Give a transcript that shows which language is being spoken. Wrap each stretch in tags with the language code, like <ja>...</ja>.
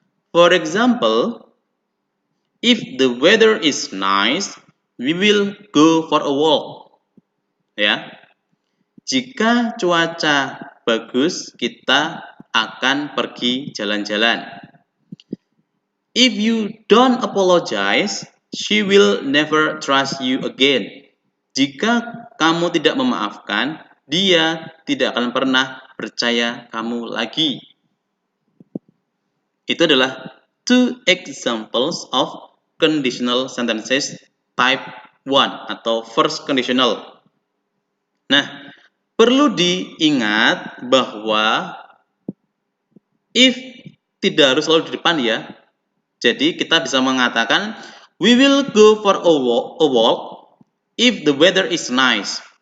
<en>For example, if the weather is nice, we will go for a walk. Ya.</en> <id>Jika cuaca bagus, kita akan pergi jalan-jalan.</id> <en>If you don't apologize, she will never trust you again.</en> <id>Jika kamu tidak memaafkan, dia tidak akan pernah percaya kamu lagi. Itu adalah</id> <en>two examples of conditional sentences type 1 atau first conditional.</en> <id>Nah, perlu diingat bahwa if tidak harus selalu di depan ya. Jadi kita bisa mengatakan</id> <en>We will go for a walk if the weather is nice.</en>